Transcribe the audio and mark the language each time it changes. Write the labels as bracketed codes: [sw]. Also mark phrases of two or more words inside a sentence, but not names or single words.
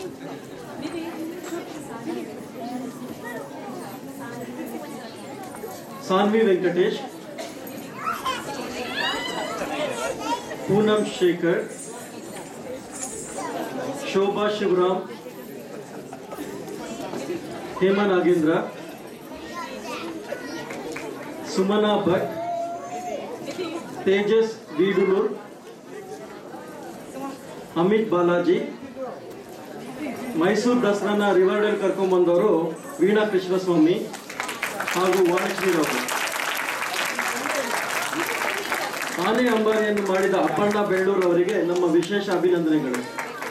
[kn] सान्वी वेंकटेश, पूनम शेखर, शोभा शिवराम, हेमा नागेंद्र, सुमना भट्ट, तेजस वीडूलूर, अमित बालाजी. ಮೈಸೂರು ದಸರಾನ ರಿವರ್ಡಲ್ ಕರ್ಕೊಂಡ್ಬಂದವರು ವೀಣಾ ಕೃಷ್ಣಸ್ವಾಮಿ ಹಾಗೂ ವಾಣಿಶ್ರೀರವರು. ಆನೆ ಅಂಬಾರಿಯನ್ನು ಮಾಡಿದ ಅಪ್ಪಣ್ಣ ಬೆಳ್ಳೂರು ಅವರಿಗೆ ನಮ್ಮ ವಿಶೇಷ ಅಭಿನಂದನೆಗಳು.